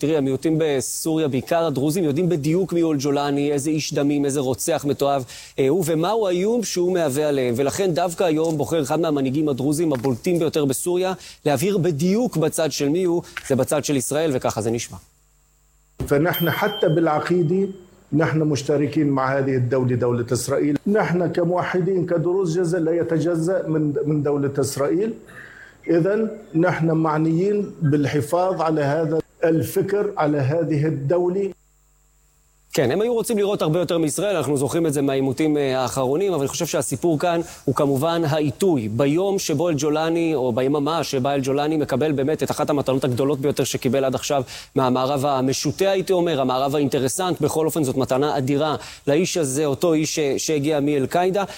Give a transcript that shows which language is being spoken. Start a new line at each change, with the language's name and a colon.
Hebrew: תראי, המיעוטים בסוריה, בעיקר הדרוזים, יודעים בדיוק מי אול ג'ולני, איזה איש דמים, איזה רוצח מתואב הוא, ומהו האיום שהוא מהווה עליהם. ולכן דווקא היום בוחר אחד מהמנהיגים הדרוזים הבולטים ביותר בסוריה להבהיר בדיוק בצד של מי הוא, זה בצד של ישראל, וככה זה נשמע.
Arabic: ואנחנו חתה בלעקידי, نحن مشتركين مع هذه الدولة دولة إسرائيل. نحن كموحدين كدروز جزء لا يتجزأ من دولة إسرائيل. إذن نحن معنيين بالحفاظ على هذا الفكر على هذه الدولة.
Hebrew: כן, הם היו רוצים לראות הרבה יותר מישראל, אנחנו זוכרים את זה מהעימותים האחרונים, אבל אני חושב שהסיפור כאן הוא כמובן העיתוי. ביום שבו אל ג'ולני, או ביממה שבה אל ג'ולני מקבל באמת את אחת המתנות הגדולות ביותר שקיבל עד עכשיו מהמערב המשוטה, הייתי אומר, המערב האינטרסנט, בכל אופן זאת מתנה אדירה לאיש הזה, אותו איש שהגיע מאל-קאידה.